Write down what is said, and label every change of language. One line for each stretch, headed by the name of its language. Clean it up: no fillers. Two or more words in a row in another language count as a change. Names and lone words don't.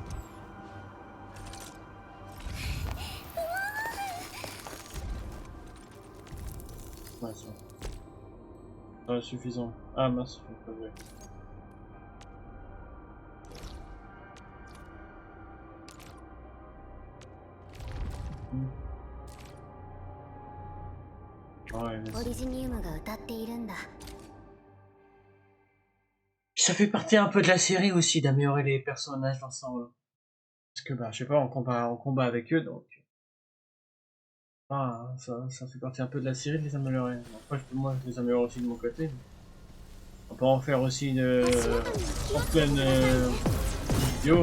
French: Ouais, c'est bon. Ça va suffisant. Ah mince, je pas vu. Ouais, mais
Japanese: オリジニウムが歌っているんだ。
French: ça fait partie un peu de la série aussi d'améliorer les personnages d'ensemble. Parce que bah je sais pas, on combat avec eux donc. Ah, ça fait partie un peu de la série de les améliorer. Après moi je les améliore aussi de mon côté. On peut en faire aussi une en pleine vidéo.